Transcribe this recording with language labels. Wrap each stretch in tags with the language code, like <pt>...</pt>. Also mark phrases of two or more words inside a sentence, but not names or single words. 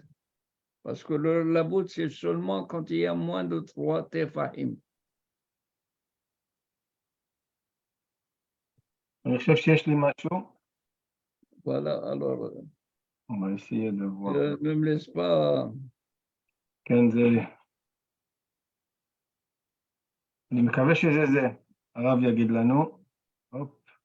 <fr>Parce que la voûte, c'est seulement quand il y a moins de 3 tefahim. Je cherche les machos. Voilà, alors, On va essayer de voir. ne me laisse pas.</fr> <he>אני מקווה שזה זה. הרב יגיד לנו. הופ.</he>